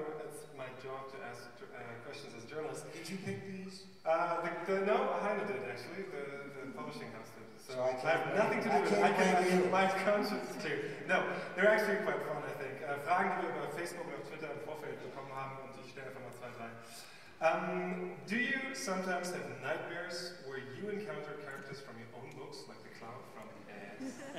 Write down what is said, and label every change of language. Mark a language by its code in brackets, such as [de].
[en] It's my job to ask questions as journalists. Did you pick these? No, Heine did actually. The publishing house did. So I have nothing to do with it. My conscience is clear. No, they're actually quite fun, I think. [de] Fragen, die wir über Facebook und auf Twitter im Vorfeld bekommen haben, und ich stelle einfach mal zwei, drei. [en] Do you sometimes have nightmares where you encounter characters from your own books, like the clown from Ass?